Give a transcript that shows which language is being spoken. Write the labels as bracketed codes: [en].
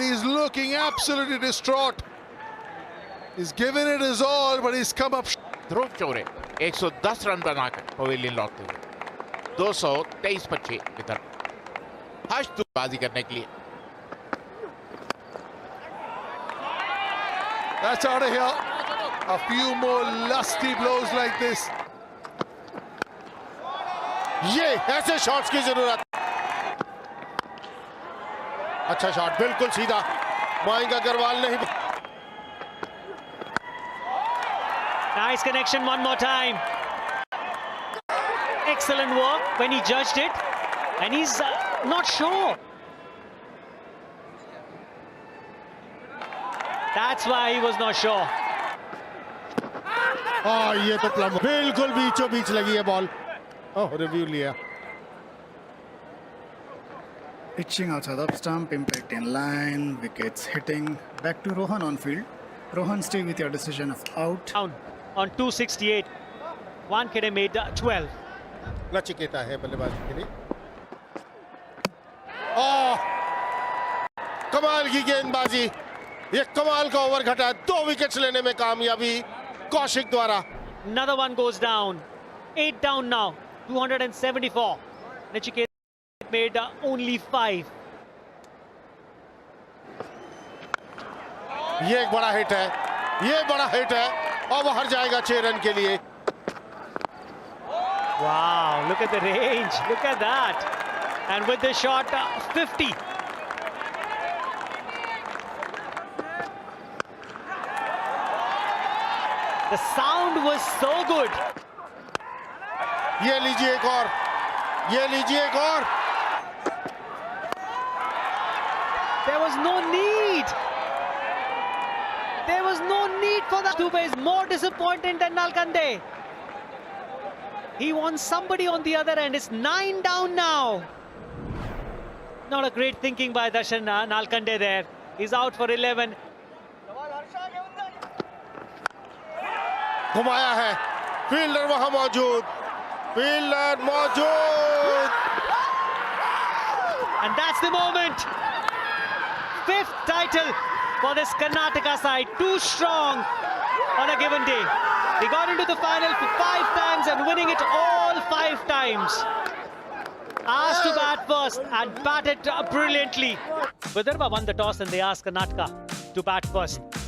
[en] He's looking absolutely distraught. He's given it his all, but he's come up. [hi] Dhruv Shorey 110 run बनाकर pavilion लौटते हुए 223 पर 6 इधर बाजी करने के लिए। [en] That's out of here. A few more lusty blows like this. [hi] ये ऐसे शॉट्स की जरूरत। अच्छा शॉट, बिल्कुल सीधा। मयंक अग्रवाल नहीं। [en] Nice connection one more time. Excellent work when he judged it, and he's not sure. That's why he was not sure. [hi] ये तो प्लम बिल्कुल बीचों बीच लगी है बॉल। रिव्यू लिया। [en] Pitching outside off stump, impact in line, wickets hitting. Back to Rohan on field. Rohan, stay with your decision of out. Down on 268. Wankhede made 12. [hi] Nachiketa है बल्लेबाजी के लिए। कमाल की गेंदबाजी, ये कमाल का ओवर घटा। 2 विकेट्स लेने में कामयाबी कौशिक द्वारा। [en] Another one goes down. 8 down now. 274. Nachiketa made only 5. [hi] ये एक बड़ा हिट है, ये बड़ा हिट है, और वो हर जाएगा 6 रन के लिए। [en] Wow, look at the range. Look at that. And with this shot, 50. The sound was so good. [hi] ये लीजिए एक और, ये लीजिए एक और. [en] There was no need. There was no need for that. Dubey is more disappointed than Nalkande. He wants somebody on the other end. It's 9 down now. Not a great thinking by Darshan Nalkande there. He's out for 11. [hi] घुमाया है, fielder वहां मौजूद, fielder मौजूद. [en] And that's the moment. 5th title for this Karnataka side. Too strong on a given day. They got into the final for 5 times and winning it all 5 times. Asked to bat first and batted brilliantly. Vidarbha won the toss and they asked Karnataka to bat first.